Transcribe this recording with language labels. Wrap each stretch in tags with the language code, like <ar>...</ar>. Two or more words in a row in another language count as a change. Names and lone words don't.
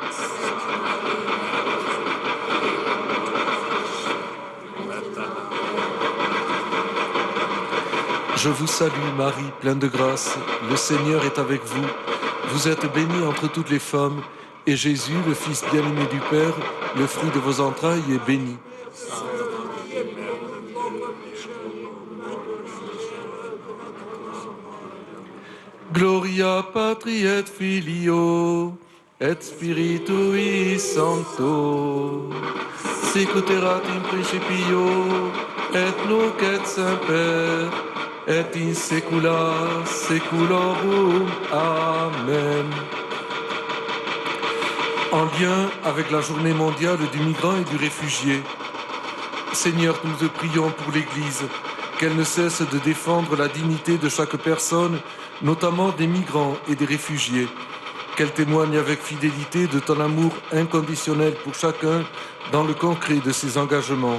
<fr>Je vous salue, Marie, pleine de grâce. Le Seigneur est avec vous. Vous êtes bénie entre toutes les femmes, et Jésus, le Fils bien-aimé du Père, le fruit de vos entrailles, est béni.</fr> <la>Gloria Patri et Filio et Spiritui Sancto, sic ut erat in principio et nunc et semper et in saecula saeculorum. Amen.</la> <fr>En lien avec la journée mondiale du migrant et du réfugié, Seigneur, nous te prions pour l'Église, qu'elle ne cesse de défendre la dignité de chaque personne, notamment des migrants et des réfugiés, qu'elle témoigne avec fidélité de ton amour inconditionnel pour chacun dans le concret de ses engagements.</fr>